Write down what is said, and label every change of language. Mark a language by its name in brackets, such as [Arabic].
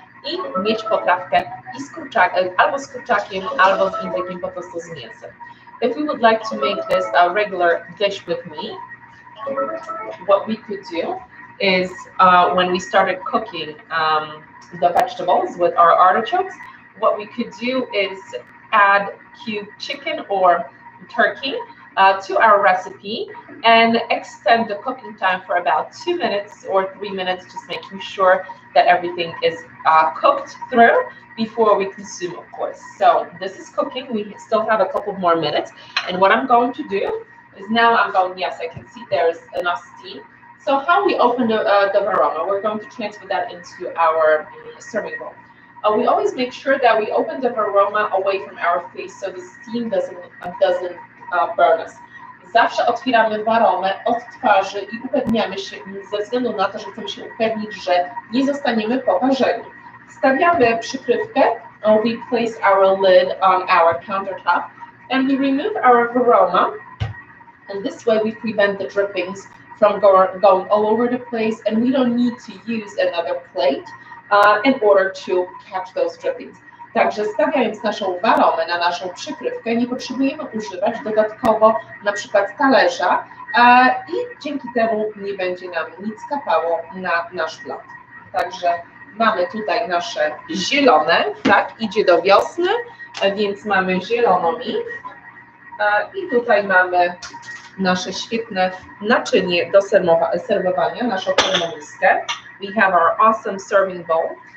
[Polish] i mieć potrawkę i z kurczakiem, albo z kurczakiem, albo z indykiem po prostu z mięsem. [English] If we would like to make this a regular dish with me, what we could do is when we started cooking the vegetables with our artichokes, what we could do is add cubed chicken or turkey to our recipe and extend the cooking time for about 2 minutes or 3 minutes, just making sure that everything is cooked through before we consume, of course. So this is cooking. We still have a couple more minutes. And what I'm going to do is now I'm going, yes, I can see there's enough steam. So how we open the varoma, we're going to transfer that into our serving bowl. We always make sure that we open the varoma away from our face so the steam doesn't burn us. [Polish] Zawsze otwieramy waromę od twarzy i upewniamy się, ze względu na to, że chcemy się upewnić, że nie zostaniemy poparzeni. Stawiamy przykrywkę, [English] we place our lid on our countertop and we remove our varoma, and this way we prevent the drippings from going all over the place, and we don't need to use another plate in order to catch those drippings. [Polish] Także stawiając naszą waromę na naszą przykrywkę, nie potrzebujemy używać dodatkowo na przykład talerza i dzięki temu nie będzie nam nic kapało na nasz plat. Także mamy tutaj nasze zielone, tak, idzie do wiosny, więc mamy zieloną i tutaj mamy nasze świetne naczynie do serwowania, naszą termomiskę. [English] We have our awesome serving bowl.